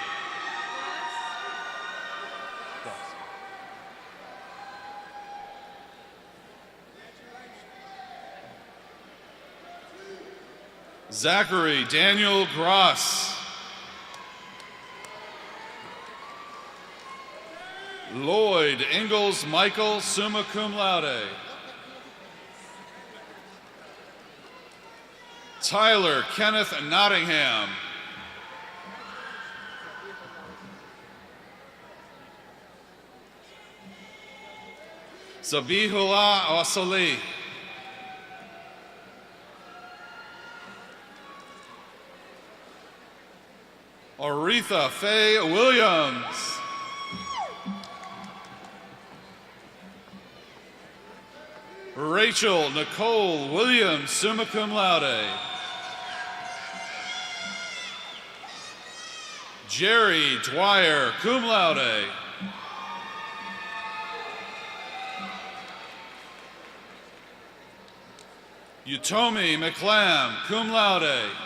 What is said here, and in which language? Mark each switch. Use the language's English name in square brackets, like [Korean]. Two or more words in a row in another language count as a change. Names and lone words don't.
[English] Zachary Daniel Gross. [Latin] Lloyd Ingalls Michael, summa cum laude. [English] Tyler Kenneth Nottingham. Zabihullah Asali. Aretha Faye Williams. Rachel Nicole Williams, [Latin] summa cum laude. Jerry Dwyer, cum laude. Utomi McClam, cum laude.